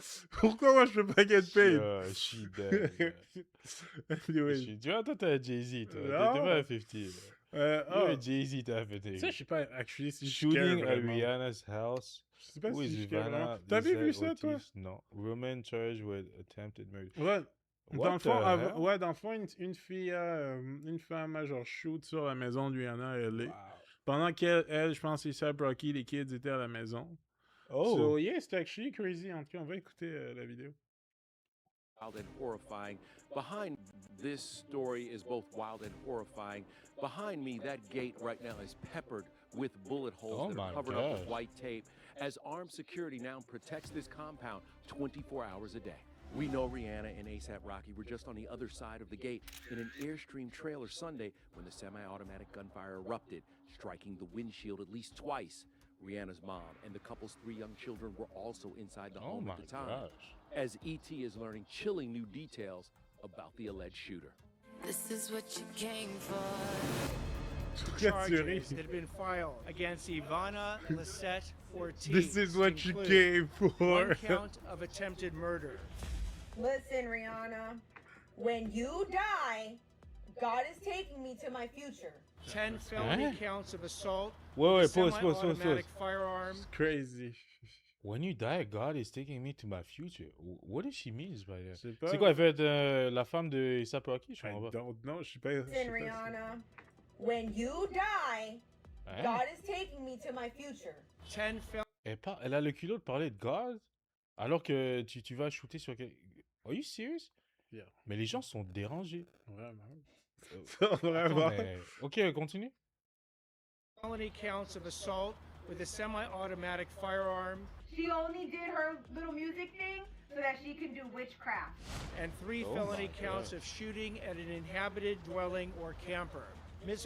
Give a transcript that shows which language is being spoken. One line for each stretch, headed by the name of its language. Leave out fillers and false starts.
French: Pourquoi moi je peux pas
English: get paid?
French: Je suis dead. Tu vois, toi, t'as Jay-Z, toi. T'es pas à 50, Jay-Z t'a fait. Ça, je sais pas, actually, si
English: Shooting at Rihanna's house.
French: Je sais pas si je vraiment. T'avais vu ça, toi? Non.
English: Woman charged with attempted murder.
French: Ouais. Dans le fond, une femme, genre, shoot sur la maison de Rihanna à LA. Wow. Pendant qu'elle, je pense, c'est Rocky, les kids étaient à la maison. Oh!
English: So, yeah,
French: c'est
English: actually crazy.
French: En tout cas, on va écouter la vidéo.
English: Wild and horrifying. Behind this story is both wild and horrifying. Behind me, that gate right now is peppered with bullet holes that are covered up with white tape, as armed security now protects this compound 24 hours a day. We know Rihanna and A$AP Rocky were just on the other side of the gate in an Airstream trailer Sunday when the semi-automatic gunfire erupted, striking the windshield at least twice. Rihanna's mom and the couple's 3 young children were also inside the home at the time. As E.T. is learning chilling new details about the alleged shooter. This is what you came for. Charges that have been filed against Ivana Lisette Ortiz. This is what you came for. 1 count of attempted murder. Listen, Rihanna, when you die, God is taking me to my future. 10 felony counts of assault. Pause. Firearm. It's crazy. When you die, God is taking me to my future. What does she mean by that?
French: C'est quoi, elle veut être la femme de A$AP Rocky? Je comprends pas. Non, je sais pas.
English: Listen, Rihanna, when you die, God is taking me to my future. 10
French: Elle a le culot de parler de God alors que tu vas shooter sur quelqu'un.
English: Are you serious? Yeah.
French: Mais les gens sont dérangés. Vraiment. Vraiment. Ok, continue.
English: Felony counts of assault with a semi-automatic firearm. She only did her little music thing so that she can do witchcraft. And 3 felony counts of shooting at an inhabited dwelling or camper. Ms.